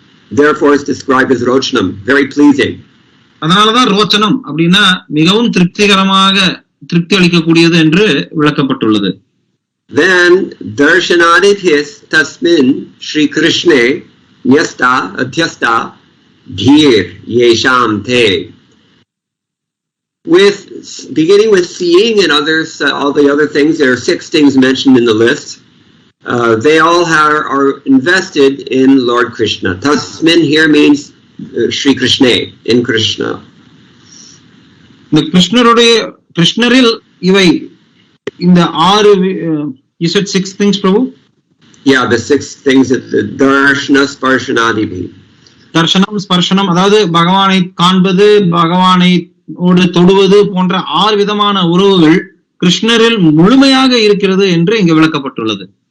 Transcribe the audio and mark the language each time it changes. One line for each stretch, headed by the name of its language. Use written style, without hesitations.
English: Therefore it's described as rochanam, very pleasing.
Tamil: அதனாலதான் ரோச்சனம் அப்படின்னா மிகவும் திருப்தி அளிக்கக்கூடியது என்று விளக்கப்பட்டுள்ளது.
Sanskrit: Then darshanadithis tasmin Shri Krishne nyasta adhyasta dhir yesham te.
English: With beginning with seeing and others, all the other things, there are 6 things mentioned in the list. They all are invested in Lord Krishna. Tasmin here means Shri Krishna, in Krishna.
Tamil: இந்த கிருஷ்ணரில் இவை இந்த 6
English: you said 6 things, Prabhu? Yeah, the 6 things that the darshana sparshanadibhi.
Tamil: தர்ஷனம் ஸ்பர்ஷனம், அதாவது பகவானை காண்பது, பகவானை ஓடு தொடுவது போன்ற 6 விதமான உறவுகள் கிருஷ்ணரில் முழுமையாக இருக்கிறது என்று இங்கு விளக்கப்பட்டுள்ளது.